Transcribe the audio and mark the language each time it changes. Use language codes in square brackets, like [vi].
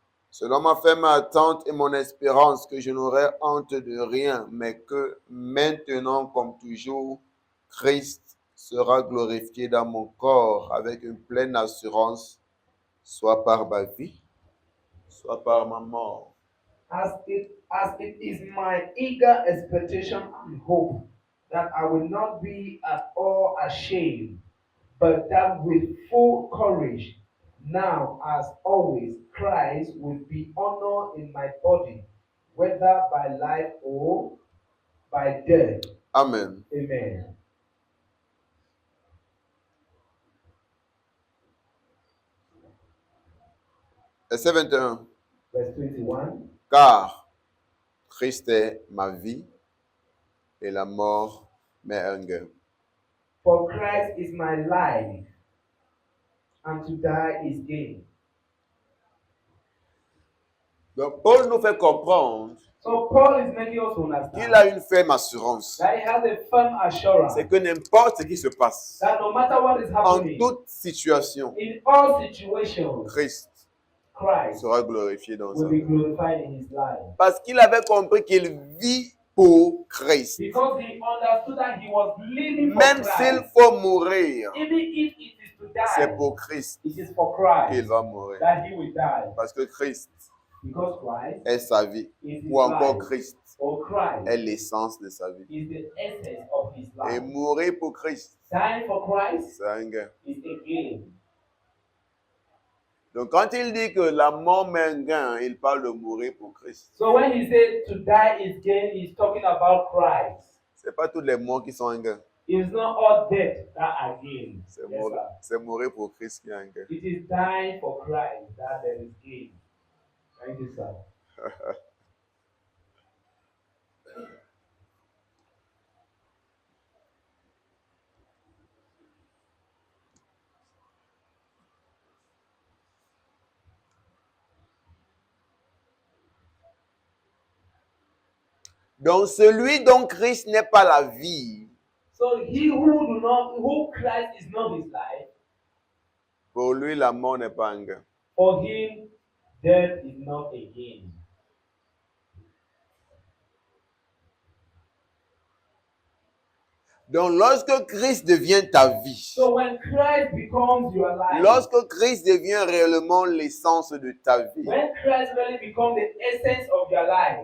[fr] Cela m'a fait ma attente et mon espérance que je n'aurai honte de rien, mais que maintenant, comme toujours, Christ sera glorifié dans mon corps avec une pleine assurance, soit par ma vie, soit par ma mort. [en] As it is my eager expectation and hope that I will not be at all ashamed, but that with full courage, now as always, Christ will be honored in my body, whether by life or by death. Amen. Amen. [fr] Verset 21. [en] Verse 21. [fr] Car Christ est ma vie et la mort m'est un gain. [en] For Christ is my life, and to die is gain. [fr] Donc, Paul nous fait comprendre [en] So Paul is making us [fr] qu'il a [en] understand [fr] une ferme assurance. [en] that he has a firm assurance [fr] C'est que n'importe ce qui se passe, [en] that no matter what is [fr] en [en] happening, [fr] toute situation, [en] in all situations, [fr] Christ [en] Christ [fr] sera glorifié dans sa [en] will be [fr] vie. [en] glorified in his life. [fr] Parce qu'il avait compris qu'il vit pour Christ. [en] Because he understood that he was living for [fr] Même s'il [en] Christ. [fr] faut mourir, [en] Even if it is to [fr] c'est [en] die, [fr] pour Christ [en] it is for [fr] qu'il [en] Christ [fr] va mourir. [en] that he will die. [fr] Parce que Christ [en] Because Christ [fr] est sa vie. [en] is his [fr] Ou encore [en] life. [fr] Christ [en] Or Christ [fr] est l'essence de sa vie. [en] is the essence of his [fr] Et [en] life. [fr] mourir pour Christ, [en] Dying for Christ [fr] c'est un gain. [en] is a gain. [fr] Donc quand il dit que la mort met un gain, il parle de mourir pour Christ. [en] So when he said to die is gain, he's talking about Christ. [fr] Ce n'est pas toutes les morts qui sont un gain. [en] It's not all death that are gain. [fr] C'est [en] Yes, [fr] mourir, [en] sir. [fr] c'est mourir pour Christ qui est un gain. [en] It is dying for Christ that there is gain. Thank you, sir. [fr] Donc celui dont Christ n'est pas la vie, [en] So he who Christ is not his life, [fr] pour lui la mort n'est pas un gain. [en] for him death is not a gain. [fr] Donc lorsque Christ devient ta vie, [en] So when Christ becomes your life, [fr] lorsque Christ devient réellement l'essence de ta vie, [en] when Christ really becomes the essence of your life,